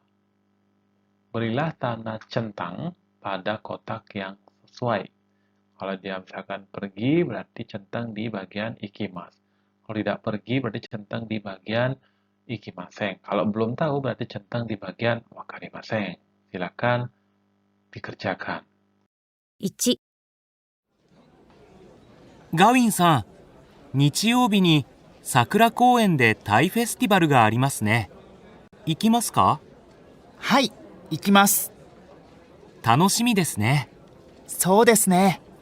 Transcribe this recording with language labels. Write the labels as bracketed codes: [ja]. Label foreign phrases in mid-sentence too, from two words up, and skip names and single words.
[id] Berilah tanda centang pada kotak yang sesuai. Kalau dia misalkan pergi berarti centang di bagian ikimas. Kalau tidak pergi berarti centang di bagian ikimaseng. Kalau belum tahu berarti centang di bagian wakarimaseng. Silakan dikerjakan. [ja] 1、ガウィンさん、日曜日に桜公園でタイフェスティバルがありますね。行きますか？はい、行きます。楽しみですね。そうですね。